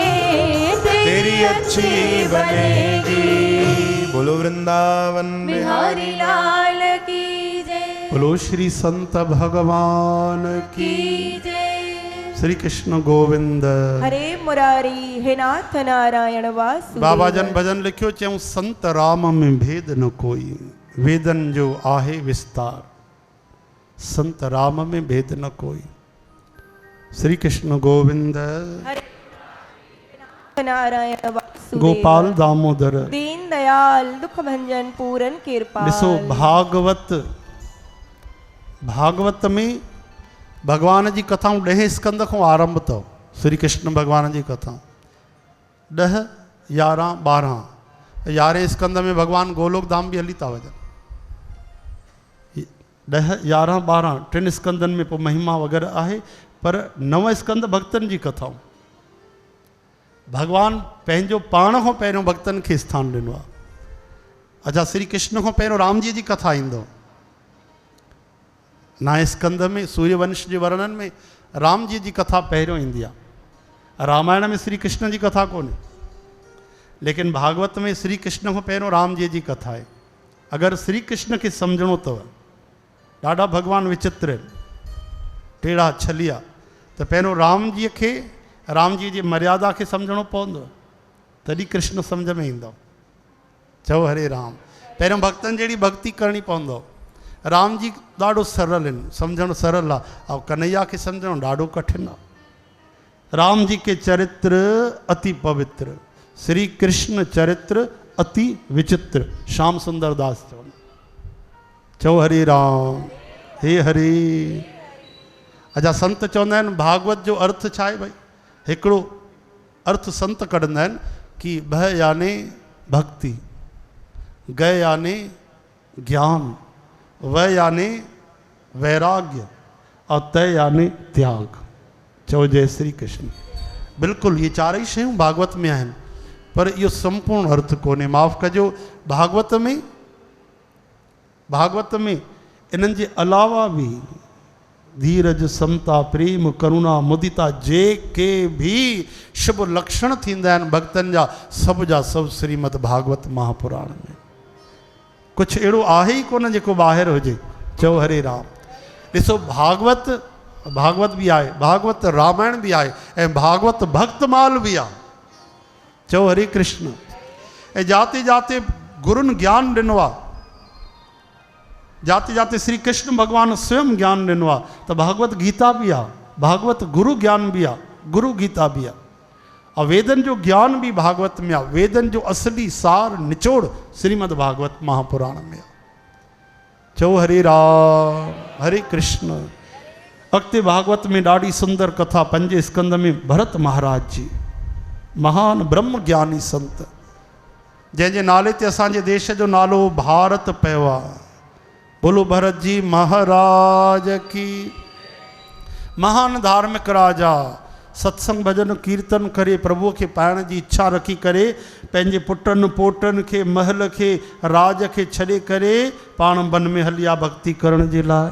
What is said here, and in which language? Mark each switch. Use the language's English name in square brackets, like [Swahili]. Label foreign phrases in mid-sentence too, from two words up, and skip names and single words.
[Hindi] तेरी अच्छी बनेगी। बोलो वृंदावन बिहारी लाल की जय, बोलो श्री संत भगवान की। की जय। श्री कृष्ण गोविंद। हरे मुरारी हे नाथ नारायण वासुदेव। [Sindhi] बाबा जन भजन लिखियो चऊं संत राम में भेद न कोई, वेदन जो आहे विस्तार। [Hindi] संत राम में भेद न कोई। श्री कृष्ण गोविंद। हरे नाथ नारायण वासुदेव। गोपाल दामोदर। दीन दयाल दुख भंजन पूरन कृपाल। [Sindhi] ॾिसो भागवत में भगवान जी कथाऊं 10 स्कंद खां आरंभ अथव। श्री कृष्ण भगवान जी कथाऊं 10, 11, 12। 11 स्कंद में भगवान गोलोक धाम भी हली था वञनि। 10, 11, 12 टिनि स्कंदनि में पोइ महिमा वग़ैरह आहे, पर 9 स्कंद भक्तनि जी कथाऊं। भगवान पंहिंजो पाण खां पहिरियों भक्तनि खे स्थान ॾिनो आहे। अच्छा, श्री कृष्ण खां पहिरियों राम जी कथा ईंदो। 9 स्कंद में सूर्यवंश जे वर्णन में राम जी कथा पहिरियों ईंदी आहे। रामायण में श्री कृष्ण जी कथा कोन्हे, लेकिन भागवत में श्री कृष्ण खां पहिरियों राम जी कथा आहे। अगरि श्री कृष्ण खे सम्झणो अथव, ॾाढा भॻवान विचित्र आहिनि, टेढ़ा छलिया, त पहिरियों राम जी जी मर्यादा खे सम्झणो पवंदो, तॾहिं कृष्ण सम्झ में ईंदो। चओ हरे राम। पहिरियों भक्तनि जहिड़ी भक्ति करणी पवंदो। राम जी ॾाढो सरल आहिनि, सम्झणु सरल आहे, ऐं कन्हैया खे सम्झणु ॾाढो कठिन आहे। [Hindi] राम जी के चरित्र अति पवित्र, श्री कृष्ण चरित्र अति विचित्र। [Sindhi] श्याम सुंदर दास चओ हरे राम। हे हरे। अच्छा, संत चवंदा आहिनि भागवत जो अर्थ छा आहे भाई? हिकिड़ो अर्थ संत कढंदा आहिनि कि भ याने भक्ति, ग याने ज्ञान, व याने वैराग्य, और त याने त्याग। चओ जय श्री कृष्ण। बिल्कुलु ये 4 शयूं भागवत में आहिनि, पर इहो संपूर्ण अर्थ कोन्हे। माफ़ कजो, भागवत में इन्हनि जे अलावा बि धीरज, समता, प्रेम, करुणा, मुदिता जेके भी शुभ लक्षण थींदा आहिनि भक्तनि जा, सभु श्रीमद भागवत महापुराण में। कुझु अहिड़ो आहे ई कोन जेको ॿाहिरि हुजे। चओ हरे राम। ॾिसो, भागवत बि आहे, भागवत रामायण बि आहे, ऐं भागवत भक्तमाल बि आहे। चओ हरे कृष्ण। ऐं जाते जाते गुरुनि ज्ञान ॾिनो आहे, जाते जाते श्री कृष्ण भगवान स्वयं ज्ञान ॾिनो आहे। त भागवत गीता बि आहे, भागवत गुरु ज्ञान बि आहे, गुरु गीता बि आहे। और वेदन जो ज्ञान भी भागवत में आहे। वेदन जो असली सार निचोड़ श्रीमद भागवत महापुराण में आहे। चओ हरे राम हरे कृष्ण। अॻिते भागवत में ॾाढी सुंदर कथा 5 स्कंद में भरत महाराज जी महान ब्रह्म ज्ञानी संत जंहिंजे नाले ते असांजे देश जो नालो भारत पियो आहे। [Hindi] बोलो भरत जी महाराज की। [Sindhi] महान धार्मिक राजा सत्संग भजन कीर्तन करे प्रभु के पाइण जी इच्छा रखी करे पंहिंजे पुटनि पोटनि खे महल खे राज के छॾे करे पाण वन में हलिया भक्ति करण जे लाइ।